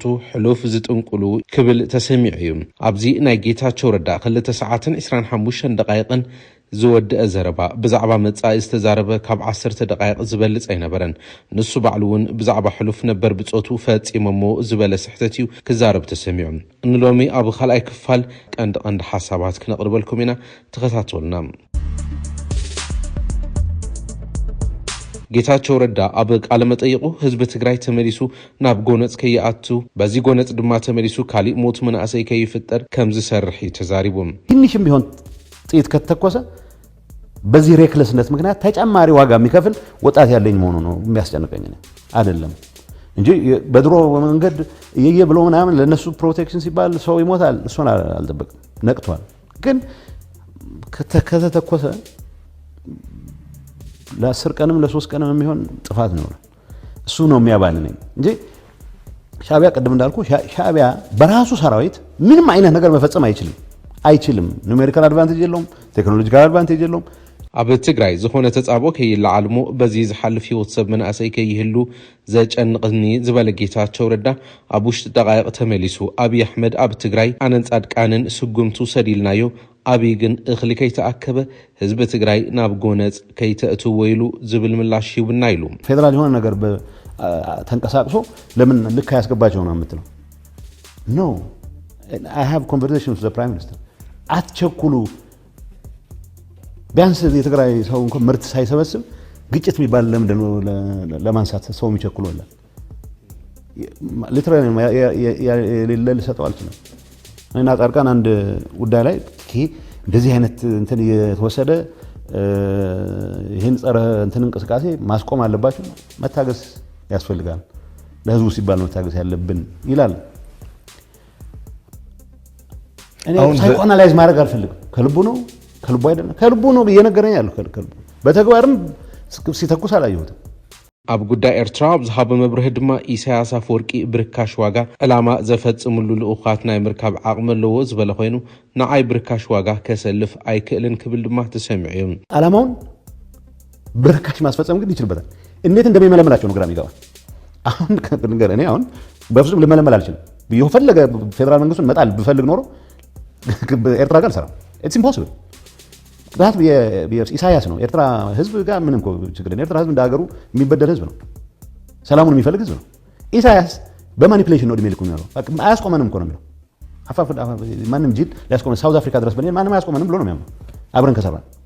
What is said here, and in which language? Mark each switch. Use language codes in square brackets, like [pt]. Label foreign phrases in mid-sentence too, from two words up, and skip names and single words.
[ti] ሕሉፍ ዝጥንቁሉ ክብል ተሰሚዑ እዩ። ኣብዚ ናይ ጌታቸው ረዳ 2 ሰዓትን 25 ደቂቕን ዝወድአ ዘረባ ብዛዕባ መጻኢ ዝተዛረበ ካብ 10 ደቂቕ ዝበልጽ ኣይነበረን። ንሱ ባዕሉ እውን ብዛዕባ ሕሉፍ ነበር ብጾቱ ፈጺሞሞ ዝበለ ስሕተት እዩ ክዛረብ ተሰሚዑ። እንሎሚ ኣብ ካልኣይ ክፋል ቀንዲ ሓሳባት ክነቕርበልኩም ኢና፣ ተኸታተሉና። ጌታቸው ረዳ ኣብ ቃለ መጠይቁ ህዝቢ ትግራይ ተመሊሱ ናብ ጎነጽ ከይኣቱ በዚ ጎነጽ ድማ ተመሊሱ ካሊእ ሞት መናእሰይ ከይፍጠር ከም ዝሰርሕ ተዛሪቡ [am] ትንሽም ቢሆን ጥይት ከተተኮሰ በዚህ ሬክለስነት ምክንያት ተጨማሪ ዋጋ የሚከፍል ወጣት ያለኝ መሆኑ ነው የሚያስጨንቀኝ አይደለም እንጂ በድሮ መንገድ እየየ ብሎ ምናምን ለነሱ ፕሮቴክሽን ሲባል ሰው ይሞታል እሱን አልጠበቅም። ነቅቷል። ግን ከተተኮሰ ለ10 ቀንም ለ3 ቀንም የሚሆን ጥፋት ነው። እሱ ነው የሚያባልነኝ እንጂ ሻዕቢያ ቀደም እንዳልኩ ሻዕቢያ በራሱ ሰራዊት ምንም አይነት ነገር መፈጸም አይችልም። [en] numerical advantage [am] የለውም፣ [en] technological advantage [am] የለውም። [ti] ኣብ ትግራይ ዝኾነ ተጻቦ ከይለዓልሞ በዚ ዝሓልፍ ህይወት ሰብ መናእሰይ ከይህሉ ዘጨንቕኒ ዝበለ ጌታቸው ረዳ ኣብ ውሽጢ ደቃይቕ ተመሊሱ ኣብይ ኣሕመድ ኣብ ትግራይ ኣነን ጻድቃንን ስጉምቱ ሰዲልናዮ ኣብይ ግን እኽሊ ከይተኣከበ ህዝቢ ትግራይ ናብ ጎነጽ ከይተእትዎ ኢሉ ዝብል ምላሽ ይውና ኢሉ [am] ፌደራል የሆነ ነገር ተንቀሳቅሶ ለምን ልክ ያስገባቸው ነው የምትለው? ኖ [en] I have conversations with the prime minister [am] አትቸኩሉ። ቢያንስ የትግራይ ሰው እንኳን ምርት ሳይሰበስብ ግጭት የሚባል ለምንድን ነው ለማንሳት ሰው የሚቸኩለው? ሊትራሊ የሌለ ሰጠው አልችልም። እና ጻድቃን አንድ ጉዳይ ላይ እንደዚህ አይነት እንትን የተወሰደ ይሄን ጸረ እንትን እንቅስቃሴ ማስቆም አለባችሁ፣ መታገስ ያስፈልጋል፣ ለህዝቡ ሲባል መታገስ ያለብን ይላል። እኔ ሳይኮአናላይዝ ማድረግ አልፈልግም። ከልቡ አይደለም ከልቡ ነው እየነገረኝ ያለው ከልቡ በተግባርም ሲተኩስ አላየሁትም። [ti] ኣብ ጉዳይ ኤርትራ ብዝሃበ መብርህ ድማ ኢሳያስ አፈወርቂ ብርካሽ ዋጋ ዕላማ ዘፈጽምሉ ልኡኻት ናይ ምርካብ ዓቕሚ ኣለዎ ዝበለ ኮይኑ ንዓይ ብርካሽ ዋጋ ከሰልፍ ኣይክእልን ክብል ድማ ተሰሚዑ እዩ። [am] ዓላማውን ብርካሽ ማስፈጸም ግን ይችልበታል። እንዴት እንደሚመለመላቸው ነው ግራ የሚገባ። አሁን ነገር እኔ አሁን በፍጹም ልመለመል አልችልም። የፈለገ ፌደራል መንግስቱን መጣል ብፈልግ ኖሮ ኤርትራ ጋር ሰራ [en] it's impossible. That [am] ኢሳያስ ነው ኤርትራ ህዝብ ጋር ምንም ችግር የለም። ኤርትራ ህዝብ እንዳገሩ የሚበደል ህዝብ ነው፣ ሰላሙን የሚፈልግ ህዝብ ነው። ኢሳያስ በማኒፕሌሽን ነው እድሜ ልኩ የሚያለው። አያስቆመንም እኮ ነው የሚለው። ማንም ጂል ሊያስቆመን ሳውዝ አፍሪካ ድረስ በኔ ማንም አያስቆመንም ብሎ ነው የሚያምነው። አብረን ከሰራን